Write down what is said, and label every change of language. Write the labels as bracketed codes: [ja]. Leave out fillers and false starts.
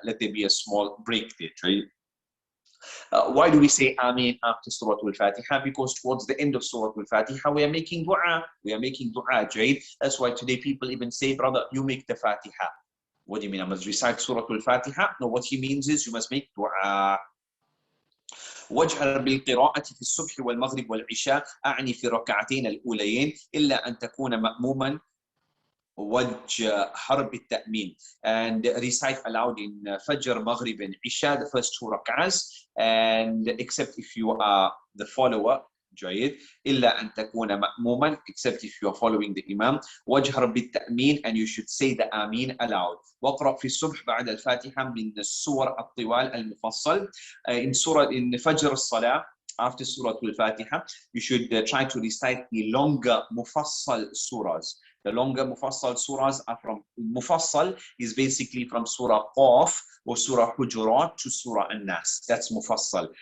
[en] Let there be a small break there, right? Why do we say Ameen after Surah Al-Fatiha? Because towards the end of Surah Al-Fatiha, we are making dua. Right? That's why today people even say, brother, you make the Fatiha. What do you mean? I must recite Surah Al-Fatiha? No, what he means is you must make dua. [ar] واجهر بالقراءة في الصبح والمغرب والعشاء أعني في الركعتين الأوليين إلا أن تكون مأموما وجهر بالتأمين. [en] And recite aloud in Fajr, Maghrib and Isha, the first two rak'ahs, and except if you are the follower, [ar] جيد. إلا أن تكون مأموما, [en] except if you are following the Imam. [ar] واجهر بالتأمين, [en] and you should say the Amin aloud. [ar] واقرأ في الصبح بعد الفاتحة من السور الطوال المفصل. [en] in فجر الصلاة, after Surah Al-Fatiha, you should try to recite the longer Mufassal surahs. The longer Mufassal surahs are from, Mufassal is basically from Surah Qaf or Surah Hujurat to Surah An-Nas. That's Mufassal.